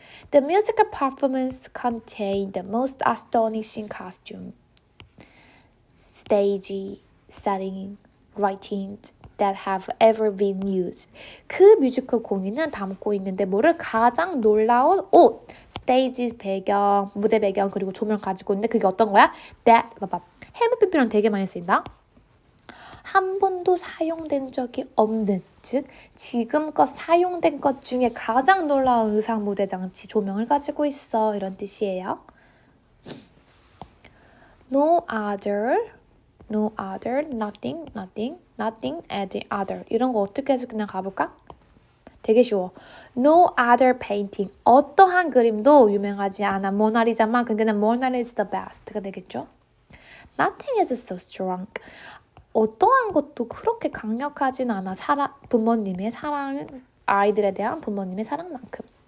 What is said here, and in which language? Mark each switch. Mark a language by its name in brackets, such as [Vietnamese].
[English] The musical performance contained the most astonishing costume, stage setting, writings that have ever been used. [Korean] 그 뮤지컬 공연은 담고 있는데 뭐를 가장 놀라운 옷, 스테이지 배경, 무대 배경 그리고 조명 가지고 있는데 그게 어떤 거야? That 봐봐. 해무피피랑 되게 많이 쓰인다. 한 번도 사용된 적이 없는, 즉 지금껏 사용된 것 중에 가장 놀라운 의상 무대 장치 조명을 가지고 있어 이런 뜻이에요. [English] No other, nothing, add other. [Korean] 이런 거 어떻게 해서 그냥 가볼까? 되게 쉬워. [English] No other painting. [Korean] 어떠한 그림도 유명하지 않아. 모나리자만 그냥 모나리자 [English] is the best [Korean] 가 되겠죠? [English] Nothing is so strong. [Korean] 어떠한 것도 그렇게 강력하진 않아. 부모님의 사랑, 아이들에 대한 부모님의 사랑만큼.